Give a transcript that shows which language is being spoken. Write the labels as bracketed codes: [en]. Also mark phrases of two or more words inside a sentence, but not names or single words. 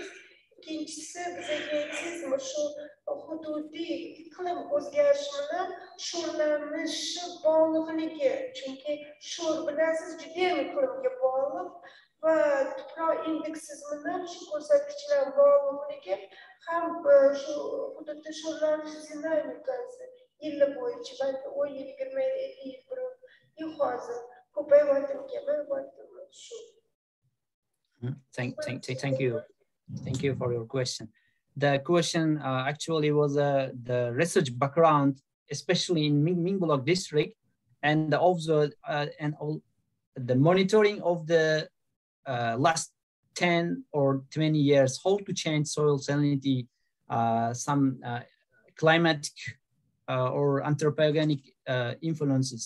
[uz] Ikkinchisi, bizga aytsangiz, shu hududiy iqlim o'zgarishi bilan sho'rlanishi bog'liqligi, chunki sho'r bilasiz juda ham iqlimga bog'liq va tuproq indeksiz bilan shu ko'rsatkichlar bog'liqligi ham shu hududda sho'rlanish dinamikasi yili bo'yicha balki 10 yil, 20 yil, 50 yil hozir ko'payyaptimi shu. [en] Thank you. Thank you for your question. The question actually was the research background, especially in Mingbulak district, and the monitoring of the last 10 or 20 years, how to change soil salinity, some climatic or anthropogenic influences.